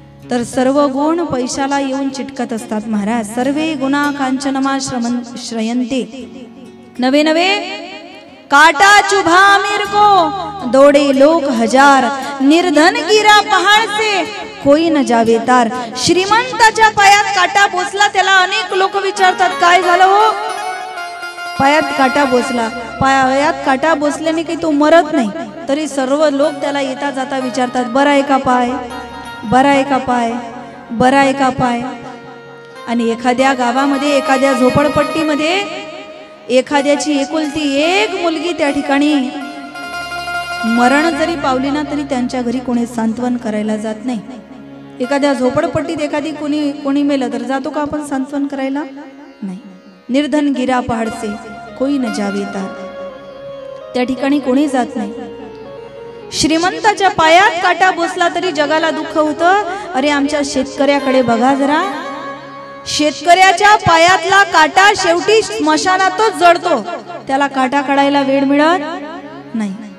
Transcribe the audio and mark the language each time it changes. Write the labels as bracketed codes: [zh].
[mr] तर सर्व गुण पैशाला येऊन चिटकत असतात महाराज। [sa] सर्वे गुणा कांचनमा श्रयंते [hi] नवे नवे काटा चुभा मेर को दौड़े लोक हजार निर्धन गिरा पहाड़ से कोई न जावे तार। [mr] श्रीमंताच्या पायात काटा बोसला त्याला अनेक लोक विचारतात काय झालं हो? पायात काटा बोसला। पायात काटा बोसल्याने काही तो मरत नाही, तरी सर्व लोक त्याला येता जाता विचारतात बरा आहे का पाय, बरा आहे का पाय, बरा आहे का पाय। आणि एखाद्या गावामध्ये एखाद्या झोपडपट्टीमध्ये एखाद्याची एकुलती एक मुलगी त्या ठिकाणी मरण जरी पावली ना तरी त्यांच्या घरी कोणी सांत्वन करायला जात नाही। एखाद्या झोपडपट्टीत एखादी कोणी मेलं तर जातो का आपण सांत्वन करायला? नाही। [hi] निर्धन गिरा पहाड़ से कोई न जावे तार, [mr] त्या ठिकाणी कोणी जात नाही। श्रीमंताच्या पायात काटा बसला तरी जगाला दुःख होतं। अरे आमच्या शेतकऱ्याकडे बघा जरा, शेतकऱ्याच्या पायातला काटा शेवटी स्मशानातच जळतो, त्याला काटा काढायला वेळ मिळत नाही।